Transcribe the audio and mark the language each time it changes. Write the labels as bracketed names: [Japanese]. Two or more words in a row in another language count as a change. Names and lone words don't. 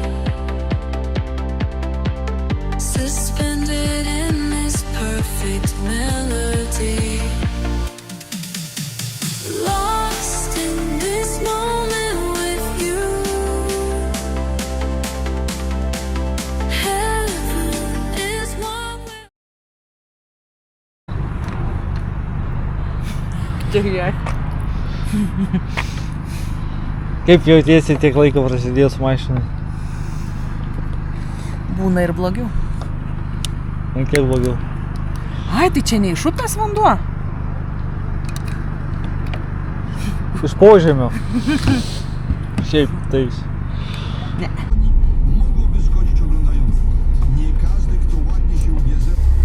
[English] Suspended in this perfect melody. Lost in this moment with you. Heaven is what we're [Lithuanian] Gerai. Kaip jautiesi tiek laiko prasidėjus mašinai? Būna ir blogiau. Man kiek blogiau. Ai, tai čia ne iš upės vanduo? Iš požemio. Šiaip tais. Ne. [Polish] Mogłoby zgodzić oglądających. Nie każdy, kto ładnie się ubierze.